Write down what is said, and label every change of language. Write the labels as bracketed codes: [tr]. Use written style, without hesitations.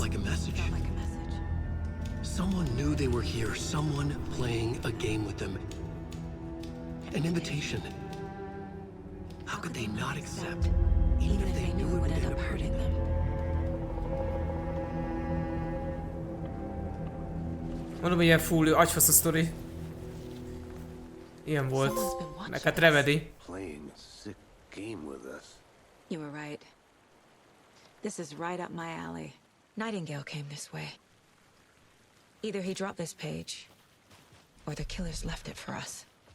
[en] like a message. Felt like a message. Someone knew they were here. Someone playing a game with them. An invitation. How could they not accept? Even if they knew it would end up hurting them. [hu] Mondom, hogy ilyen full agyfasz a sztori. Ilyen volt. [en] Someone's been watching [hu] Meg hát [en] us. Remedy. Playing a sick game with us. You were right. This is right up my alley. Nightingale came this way. Either he dropped this page, or the killers left it for us.